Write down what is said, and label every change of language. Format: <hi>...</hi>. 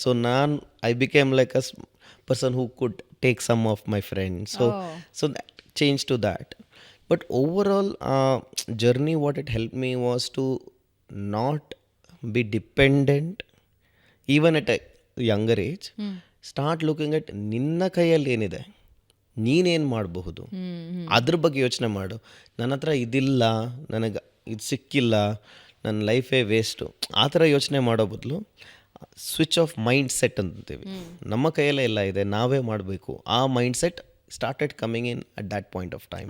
<en>So I became like a person who could take some of my friends. So change to that. But overall, journey, what it helped me was to not be dependent, even at a younger age. Start looking at</en> <kn>ನಿನ್ನ ಕೈಯಲ್ಲಿ ಏನಿದೆ, ನೀನೇನು ಮಾಡಬಹುದು, ಅದ್ರ ಬಗ್ಗೆ ಯೋಚನೆ ಮಾಡು. ನನ್ನ ಹತ್ರ ಇದಿಲ್ಲ, ನನಗೆ ಇದು ಸಿಕ್ಕಿಲ್ಲ, ನನ್ನ ಲೈಫೇ ವೇಸ್ಟು, ಆ ಥರ ಯೋಚನೆ ಮಾಡೋ ಬದಲು</kn> <en>switch off mindset</en> <kn>ಅಂತೀವಿ. ನಮ್ಮ ಕೈಯಲ್ಲೇ ಎಲ್ಲ ಇದೆ, ನಾವೇ ಮಾಡಬೇಕು.</kn> <en>ಆ mindset started coming in at that point of time.</en>